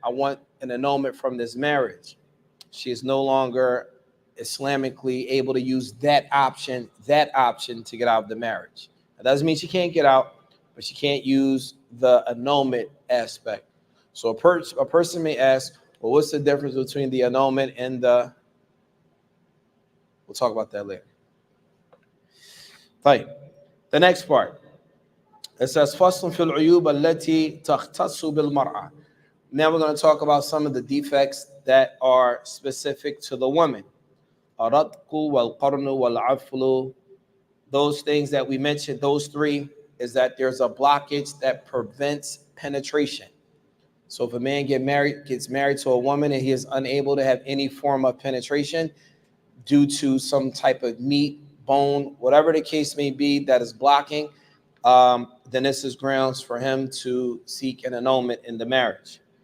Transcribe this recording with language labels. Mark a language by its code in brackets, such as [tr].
[en] I want an annulment from this marriage. She is no longer Islamically able to use that option to get out of the marriage. That doesn't mean she can't get out, but she can't use the annulment aspect. So a person may ask, well, what's the difference between the annulment and the... We'll talk about that later. Right. The next part. It says, [ar] فَصْلٌ فِي الْعُيُوبَ الَّتِي تَخْتَصُّ بِالْمَرْأَةِ. [en] Now we're going to talk about some of the defects that are specific to the woman. [ar] الرَّتْقُ وَالْقَرْنُ وَالْعَفْلُ. [en] Those things that we mentioned, those three, is that there's a blockage that prevents penetration. So if a man gets married to a woman and he is unable to have any form of penetration due to some type of meat, bone, whatever the case may be that is blocking, then this is grounds for him to seek an annulment in the marriage.